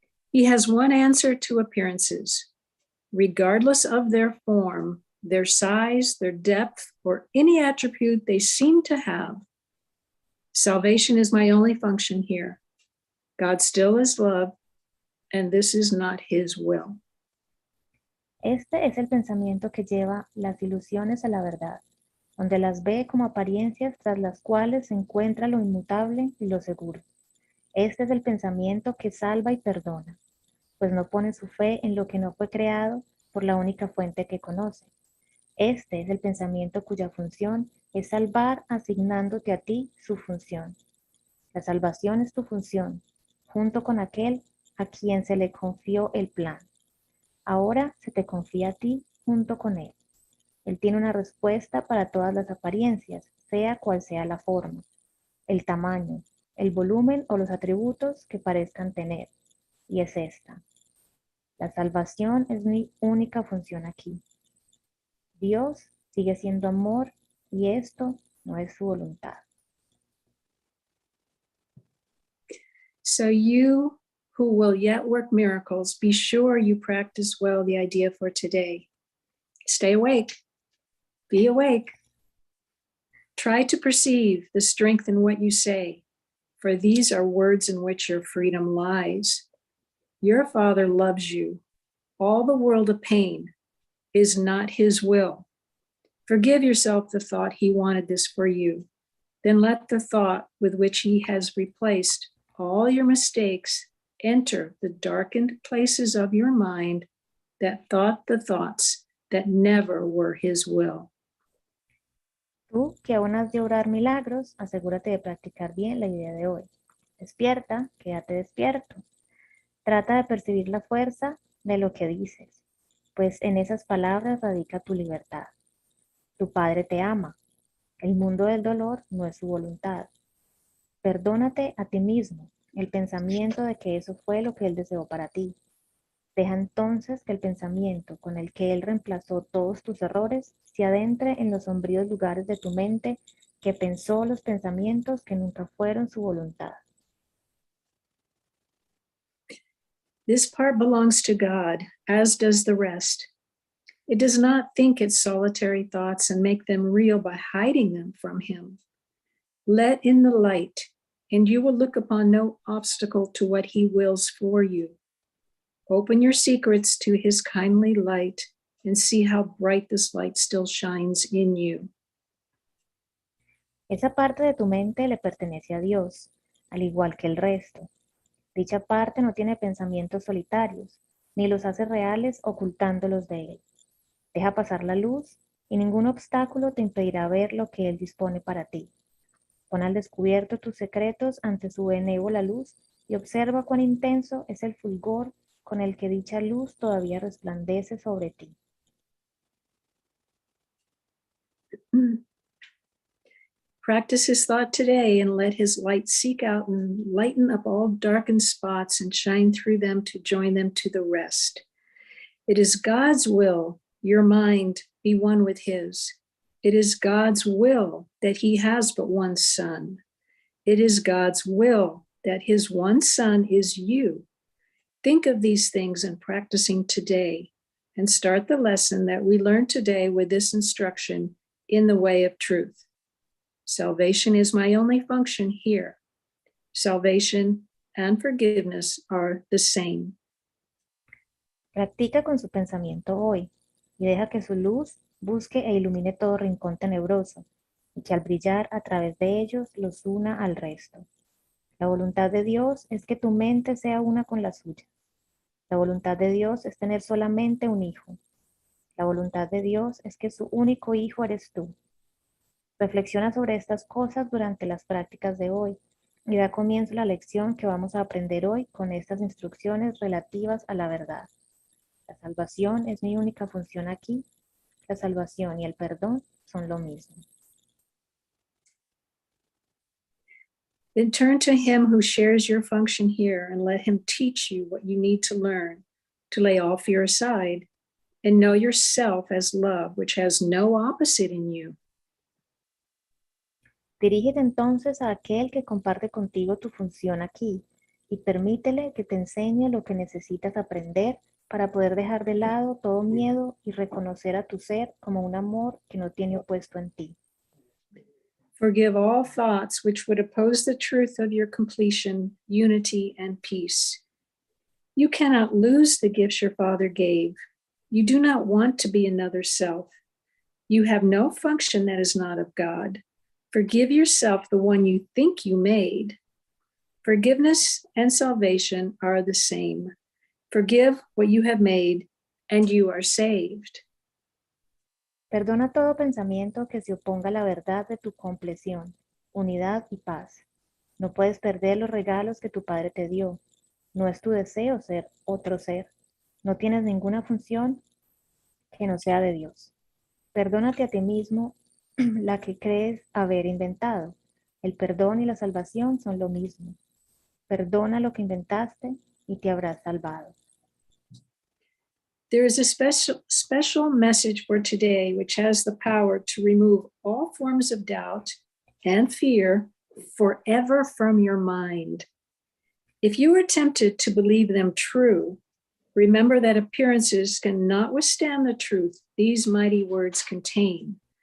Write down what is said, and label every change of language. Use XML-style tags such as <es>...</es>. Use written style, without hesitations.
<en>He has one answer to appearances, regardless of their form, their size, their depth, or any attribute they seem to have. Salvation is my only function here. God still is love, and this is not his will.</en> <es>Este es el pensamiento que lleva las ilusiones a la verdad, donde las ve como apariencias tras las cuales se encuentra lo inmutable y lo seguro. Este es el pensamiento que salva y perdona, pues no pone su fe en lo que no fue creado por la única fuente que conoce. Este es el pensamiento cuya función es salvar asignándote a ti su función. La salvación es tu función, junto con aquel a quien se le confió el plan. Ahora se te confía a ti junto con él. Él tiene una respuesta para todas las apariencias, sea cual sea la forma, el tamaño, el volumen o los atributos que parezcan tener. Y es esta. La salvación es mi única función aquí. Dios sigue siendo amor y esto no es su voluntad.</es> <en>So you who will yet work miracles, be sure you practice well the idea for today. Stay awake. Be awake. Try to perceive the strength in what you say, for these are words in which your freedom lies. Your Father loves you. All the world of pain is not his will. Forgive yourself the thought he wanted this for you, then let the thought with which he has replaced all your mistakes enter the darkened places of your mind that thought the thoughts that never were his will.</en> <es>Tú que aún has de obrar milagros, asegúrate de practicar bien la idea de hoy. Despierta, quédate despierto. Trata de percibir la fuerza de lo que dices, pues en esas palabras radica tu libertad. Tu Padre te ama. El mundo del dolor no es su voluntad. Perdónate a ti mismo el pensamiento de que eso fue lo que Él deseó para ti. Deja entonces que el pensamiento con el que Él reemplazó todos tus errores se adentre en los sombríos lugares de tu mente que pensó los pensamientos que nunca fueron su voluntad.</es> <en>This part belongs to God, as does the rest. It does not think its solitary thoughts and make them real by hiding them from him. Let in the light, and you will look upon no obstacle to what he wills for you. Open your secrets to his kindly light and see how bright this light still shines in you.</en> <es>Esa parte de tu mente le pertenece a Dios, al igual que el resto. Dicha parte no tiene pensamientos solitarios, ni los hace reales ocultándolos de Él. Deja pasar la luz y ningún obstáculo te impedirá ver lo que Él dispone para ti. Pon al descubierto tus secretos ante su benévola luz y observa cuán intenso es el fulgor con el que dicha luz todavía resplandece sobre ti.</es> <en>Practice his thought today and let his light seek out and lighten up all darkened spots and shine through them to join them to the rest. It is God's will your mind be one with his. It is God's will that he has but one son. It is God's will that his one son is you. Think of these things in practicing today and start the lesson that we learned today with this instruction in the way of truth. Salvation is my only function here. Salvation and forgiveness are the same.</en> <es>Practica con su pensamiento hoy y deja que su luz busque e ilumine todo rincón tenebroso y que al brillar a través de ellos los una al resto. La voluntad de Dios es que tu mente sea una con la suya. La voluntad de Dios es tener solamente un hijo. La voluntad de Dios es que su único hijo eres tú. Reflexiona sobre estas cosas durante las prácticas de hoy y da comienzo a la lección que vamos a aprender hoy con estas instrucciones relativas a la verdad. La salvación es mi única función aquí. La salvación y el perdón son lo mismo.</es> <en>Then turn to him who shares your function here and let him teach you what you need to learn, to lay all fear aside and know yourself as love, which has no opposite in you.</en> <es>Dirígete entonces a aquel que comparte contigo tu función aquí y permítele que te enseñe lo que necesitas aprender para poder dejar de lado todo miedo y reconocer a tu ser como un amor que no tiene opuesto en ti.</es> <en>Forgive all thoughts which would oppose the truth of your completion, unity, and peace. You cannot lose the gifts your Father gave. You do not want to be another self. You have no function that is not of God. Forgive yourself the one you think you made. Forgiveness and salvation are the same. Forgive what you have made, and you are saved.</en> <es>Perdona todo pensamiento que se oponga a la verdad de tu compleción, unidad y paz. No puedes perder los regalos que tu Padre te dio. No es tu deseo ser otro ser. No tienes ninguna función que no sea de Dios. Perdónate a ti mismo la que crees haber inventado. El perdón y la salvación son lo mismo. Perdona lo que inventaste y te habrás salvado.</es> <en>There is a special message for today which has the power to remove all forms of doubt and fear forever from your mind. If you are tempted to believe them true, remember that appearances cannot withstand the truth these mighty words contain.</en>